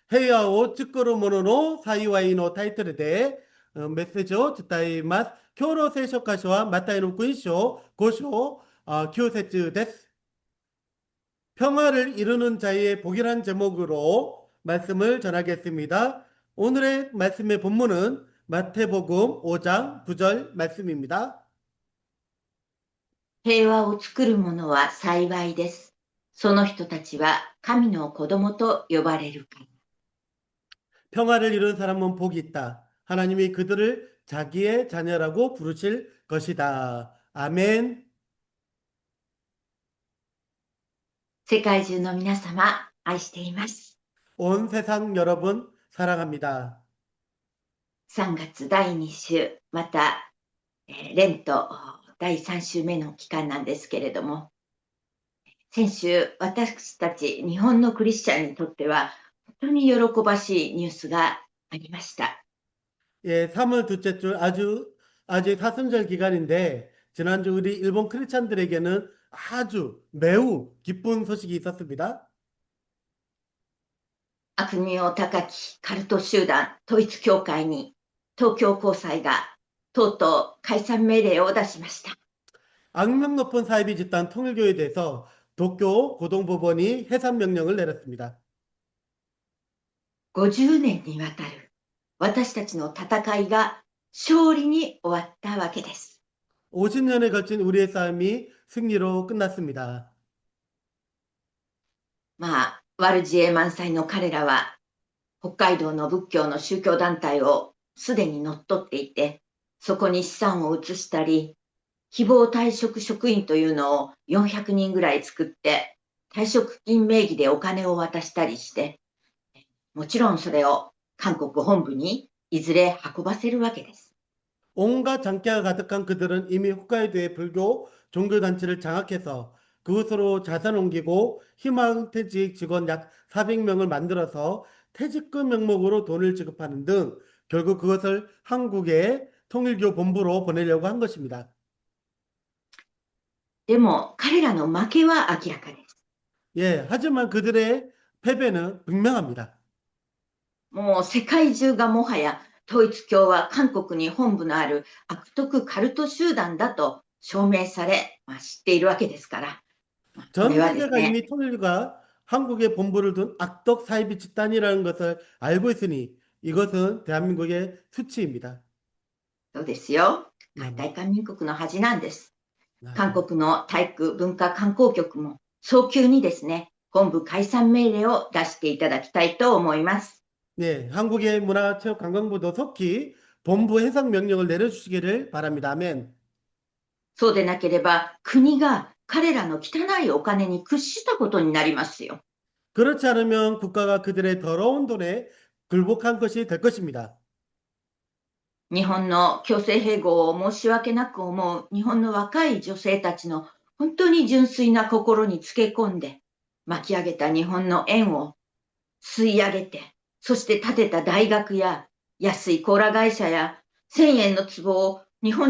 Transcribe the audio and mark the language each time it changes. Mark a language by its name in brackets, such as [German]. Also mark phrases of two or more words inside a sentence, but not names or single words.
[Japanese] 平和を作る者の幸いのタイトルでメッセージを伝えます。今日の聖書箇所はマタイの福音書5章9節です。 [Korean] 평화를 이루는 자의 복이란 제목으로 말씀을 전하겠습니다. 오늘의 말씀의 본문은 마태복음 5장 9절 말씀입니다. [Japanese] 平和を作る者は幸いです。その人たちは神の子供と呼ばれるから。 [Korean] 평화를 이룬 사람은 복이 있다. 하나님이 그들을 자기의 자녀라고 부르실 것이다. 아멘. [Japanese] 世界中の皆様、愛しています。 [Korean] 온 세상 여러분 사랑합니다. [Japanese] 3 月第2週、また、レント第3週目の期間なんですけれども、先週、私たち日本のクリスチャンにとっては、本当に喜ばしいニュースがありました。 [Korean] 예, 3월 둘째 주 아직 사순절 기간인데 지난주 우리 일본 크리스찬들에게는 아주 매우 기쁜 소식이 있었습니다. [Japanese] 悪名高きカルト集団統一教会に東京高裁がとうとう解散命令を出しました。 [Korean] 악명 높은 사이비 집단 통일교에 대해서 도쿄 고등법원이 해산 명령을 내렸습니다. [Japanese] 50 年にわたる私たちの戦いが勝利に終わったわけです。 [Korean] 50년에 걸친 우리의 싸움이 승리로 끝났습니다. [Japanese] 悪知恵満載の彼らは北海道の仏教の宗教団体をすでに乗っ取っていて、そこに資産を移したり、希望退職職員というのを400人ぐらい作って退職金名義でお金を渡したりして、もちろんそれを韓国本部にいずれ運ばせるわけです。 [Korean] 온갖 장기가 가득한 그들은 이미 홋카이도의 불교 종교단체를 장악해서 그곳으로 자산 옮기고 희망퇴직 직원 약 400명을 만들어서 퇴직금 명목으로 돈을 지급하는 등 결국 그것을 한국의 통일교 본부로 보내려고 한 것입니다. [Japanese] でも彼らの負けは明らかです。 [Korean] 예, 하지만 그들의 패배는 분명합니다. [Japanese] もう世界中がもはや統一教は韓国に本部のある悪徳カルト集団だと証明され、知っているわけですから、これ [Korean] 전 [Japanese] はです [Korean] 세계가 [Japanese] ね、 [Korean] 이미 통일교가 한국에 본부를 둔 악덕 사이비 집단이라는 것을 알고 있으니 이것은 대한민국의 수치입니다. [Japanese] そうですよ。 [Korean] 네, [Japanese] 大韓民国の恥なんです。韓 [Korean] 맞습니다. [Japanese] 国の体育文化観光局も早急にですね、本部解散命令を出していただきたいと思います。 [Korean] 네, 한국의 문화체육관광부도 속히 본부 해상 명령을 내려주시기를 바랍니다. 아멘. [Japanese] そうでなければ国が彼らの汚いお金に屈したことになりますよ。 [Korean] 그렇지 않으면 국가가 그들의 더러운 돈에 굴복한 것이 될 것입니다. [Japanese] 日本の強制併合を申し訳なく思う日本の若い女性たちの本当に純粋な心につけ込んで巻き上げた日本の円を吸い上げて、そして建てた大学や安いコーラ会社や1000円の壺を日本